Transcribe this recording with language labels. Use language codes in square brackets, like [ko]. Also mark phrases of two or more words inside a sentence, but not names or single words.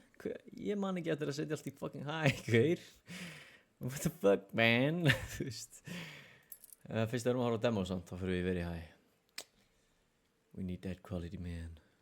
[is] Ég man ekki eftir að setja allt í [en] fucking high, [is] hver? [en] What the fuck, man? [is] Þú veist. Fyrst erum við að horfa á demo samt, þá fyrir við [en] very high. We need that quality, man.